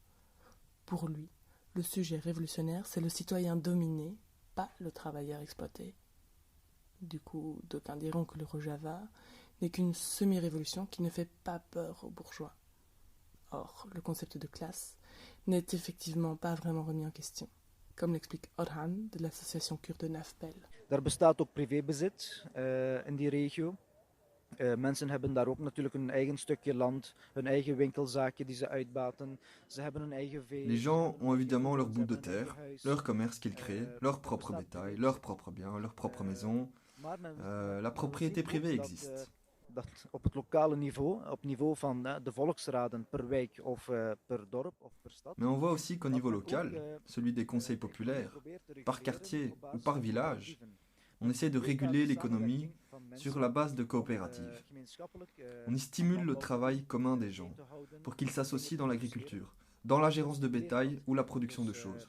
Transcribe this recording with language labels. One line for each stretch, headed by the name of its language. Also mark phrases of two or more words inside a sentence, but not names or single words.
French: Pour lui, le sujet révolutionnaire, c'est le citoyen dominé, pas le travailleur exploité. Du coup, d'aucuns diront que le Rojava n'est qu'une semi-révolution qui ne fait pas peur aux bourgeois. Or, le concept de classe n'est effectivement pas vraiment remis en question, comme l'explique Orhan de l'association kurde Nafbel.
Dutch: Er bestaat ook privébezit in die regio. Mensen hebben daar ook natuurlijk hun eigen stukje land, hun eigen winkelzaakje die ze uitbaten. Ze hebben hun eigen vee.
French: Les gens ont évidemment leur bout de terre, leur commerce qu'ils créent, leur propre bétail, leurs propres biens, leur propre maison. La propriété privée existe.
Dutch: Dat op het lokale niveau, op niveau van de volksraden per wijk of per dorp of per stad.
French: Mais on voit aussi qu'au niveau local, celui des conseils populaires, par quartier ou par village, on essaie de réguler l'économie sur la base de coopératives. On y stimule le travail commun des gens pour qu'ils s'associent dans l'agriculture, dans la gérance de bétail ou la production de choses.